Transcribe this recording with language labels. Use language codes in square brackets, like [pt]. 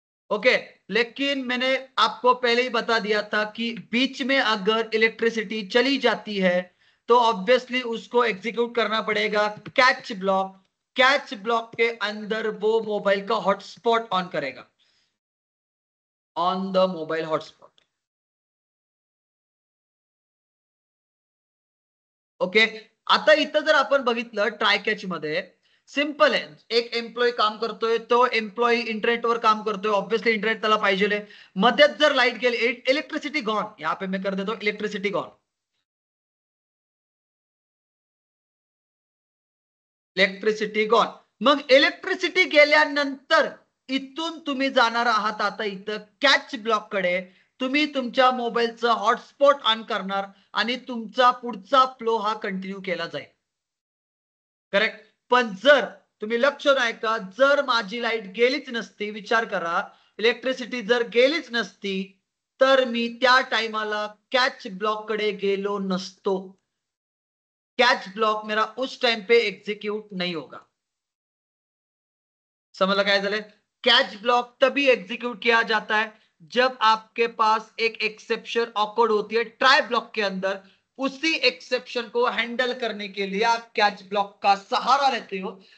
[hi] Okay, लेकिन मैंने आपको पहले ही बता दिया था कि बीच में अगर इलेक्ट्रिसिटी चली जाती है तो ऑब्वियसली उसको एग्जीक्यूट करना पड़ेगा कैच ब्लॉक. कैच ब्लॉक के अंदर वो मोबाइल का हॉटस्पॉट ऑन करेगा, [en] On the mobile hotspot. [mr] Okay, आता इथं जर आपण बघितलं ट्राय कॅच मध्ये सिंपल आहे. एक एम्प्लॉय काम करतोय, तो एम्प्लॉय इंटरनेटवर काम करतोय, ऑब्वियसली इंटरनेट त्याला पाहिजे. मध्येच जर लाईट गेली, [hi] इलेक्ट्रिसिटी गॉन, यहाँ पे मैं कर देता हूं इलेक्ट्रिसिटी गॉन. [en] Electricity gone. [mr] मग इलेक्ट्रिसिटी गेल्यानंतर इथून तुम्ही जाणार आहात आता इथं कॅच ब्लॉक कडे. तुम्ही तुमच्या मोबाईलचं हॉटस्पॉट ऑन करणार आणि तुमचा पुढचा फ्लो हा कंटिन्यू केला जाईल. करेक्ट. पण जर तुम्ही लक्ष नाही का, जर माझी लाईट गेलीच नसती, विचार करा, इलेक्ट्रिसिटी जर गेलीच नसती तर मी त्या टाइमाला कॅच ब्लॉक कडे गेलो नसतो. [hi] कैच ब्लॉक मेरा उस टाइम पे एग्जीक्यूट नहीं होगा. समझ लगा है? कैच ब्लॉक तभी एग्जीक्यूट किया जाता है जब आपके पास एक एक्सेप्शन ऑकर्ड होती है ट्राई ब्लॉक के अंदर. उसी एक्सेप्शन को हैंडल करने के लिए आप कैच ब्लॉक का सहारा लेते हो.